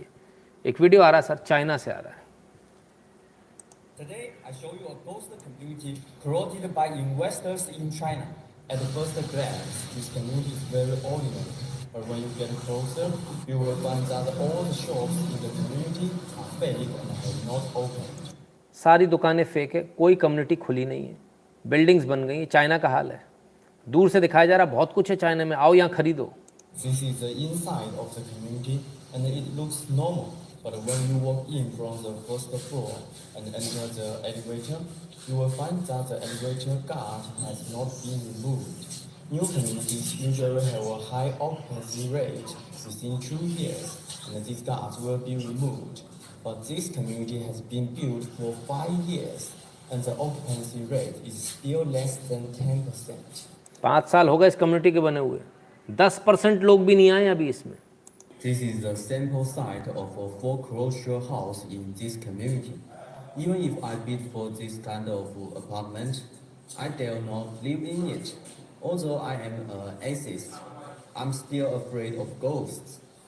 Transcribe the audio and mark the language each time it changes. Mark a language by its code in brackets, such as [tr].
[hi] आइए, एक वीडियो आ रहा है सर, चाइना से आ रहा है। [en] Today, I show you a ghost community created by investors in China. At the first glance, this community is very ordinary. But when you get closer, you will find that all the shops in the community are fake and have not opened. [hi] सारी दुकानें fake है, कोई community खुली नहीं है, buildings बन गई हैं। चाइना का हाल है, दूर से दिखाया जा रहा बहुत कुछ है चाइना में, आओ यहाँ खरीदो। [en] This is the inside of the community and it looks normal. But when you walk in from the first floor and enter the elevator, you will find that the elevator guard has not been removed. New communities usually have a high occupancy rate within 2 years, and these guards will be removed. But this community has been built for 5 years, and the occupancy rate is still less than 10%. [hi] 5 साल हो गए इस community के बने हुए, 10% लोग भी नहीं आए अभी इसमें। [en] This is the sample site of a foreclosure house in this community. Even if I bid for this kind of apartment, I dare not live in it. Although I am an atheist, I'm still afraid of ghosts.